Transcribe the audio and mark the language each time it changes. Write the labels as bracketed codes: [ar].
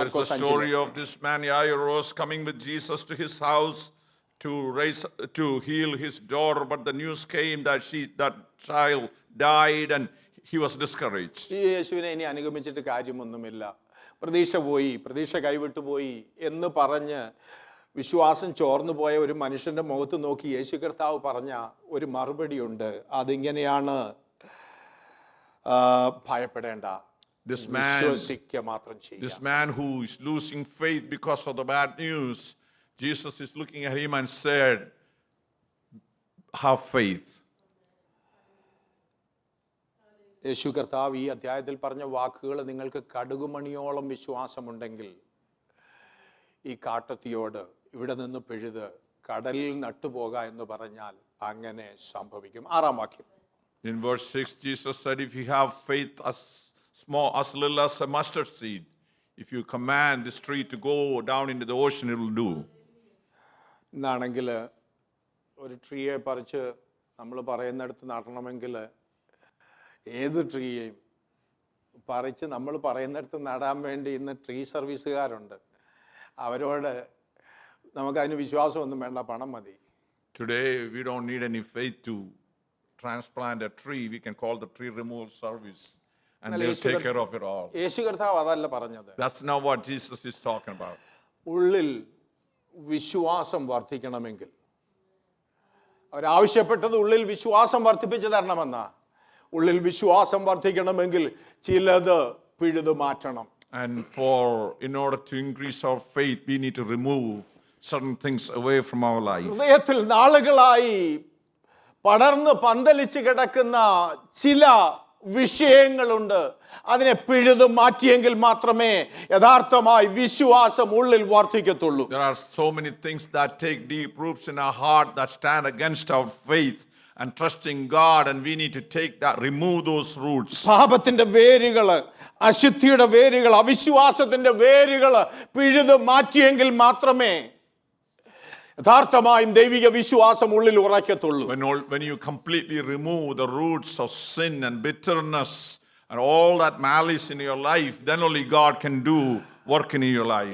[en] There's the story of this man Jairus coming with Jesus to his house to heal his daughter, but the news came that child died and he was discouraged. [ml] ഈ യേശുവിനെ ഇനി അനുഗമിച്ചിട്ട് കാര്യമൊന്നുമില്ല, പ്രതീക്ഷ കൈവിട്ടു പോയി എന്ന് പറഞ്ഞ് വിശ്വാസം ചോർന്നു പോയ ഒരു മനുഷ്യന്റെ മുഖത്ത് നോക്കി യേശു കർത്താവ് പറഞ്ഞ ഒരു മറുപടിയുണ്ട്. അതിങ്ങനെയാണ്, ഭയപ്പെടേണ്ട, വിശ്വസിക്കുക മാത്രം ചെയ്യുക. [en] This man who is losing faith because of the bad news, Jesus is looking at him and said, have faith. [ml] യേശു കർത്താവ് ഈ അധ്യായത്തിൽ പറഞ്ഞ വാക്കുകൾ നിങ്ങൾക്ക് കടുകുമണിയോളം വിശ്വാസമുണ്ടെങ്കിൽ ഈ കാട്ടത്തിയോട് ഇവിടെ നിന്ന് പിഴുത് കടലിൽ നട്ടുപോക എന്ന് പറഞ്ഞാൽ അങ്ങനെ സംഭവിക്കും. 6-ാം വാക്യം. [en] In verse 6, Jesus said, if you have faith as little as a mustard seed, if you command this tree to go down into the ocean, it will do. [ml] ഇന്നാണെങ്കിൽ ഒരു ട്രീയെ പറിച്ച് നമ്മൾ പറയുന്നിടത്ത് നടണമെങ്കിൽ ഏത് ട്രീയെയും പറിച്ച് നമ്മൾ പറയുന്നിടത്ത് നടാൻ വേണ്ടി ഇന്ന് ട്രീ സർവീസുകാരുണ്ട്. അവരോട് നമുക്കതിന് വിശ്വാസമൊന്നും വേണ്ട, പണം മതി. [en] Today we don't need any faith to transplant a tree. We can call the tree removal service and they'll take care of it all. [ml] യേശു കർത്താവ് അതല്ല പറഞ്ഞത്. [en] That's not what Jesus is talking about. [ml] ഉള്ളിൽ വിശ്വാസം വർദ്ധിക്കണമെങ്കിൽ അവരാവശ്യപ്പെട്ടത് ഉള്ളിൽ വിശ്വാസം വർദ്ധിപ്പിച്ചു തരണമെന്നാ. ഉള്ളിൽ വിശ്വാസം വർദ്ധിക്കണമെങ്കിൽ ചിലത് പിഴുതു മാറ്റണം. [en] And in order to increase our faith, we need to remove certain things away from our life. [ml] ഹൃദയത്തിൽ നാളുകളായി പടർന്ന് പന്തലിച്ച് കിടക്കുന്ന ചില വിഷയങ്ങളുണ്ട്. അതിനെ പിഴുതു മാറ്റിയെങ്കിൽ മാത്രമേ യഥാർത്ഥമായി വിശ്വാസം ഉള്ളിൽ വർദ്ധിക്കത്തുള്ളൂ. [en] There are so many things that take deep roots in our heart that stand against our faith and trusting God, and we need to remove those roots. [ml] പാപത്തിന്റെ വേരുകള്, അശുദ്ധിയുടെ വേരുകൾ, അവിശ്വാസത്തിന്റെ വേരുകള് പിഴുതു മാറ്റിയെങ്കിൽ മാത്രമേ യഥാർത്ഥമായും ദൈവിക വിശ്വാസം ഉള്ളിൽ ഉറയ്ക്കത്തുള്ളൂ. [en] When you completely remove the roots of sin and bitterness and all that malice in your life, then only God can do work in your life.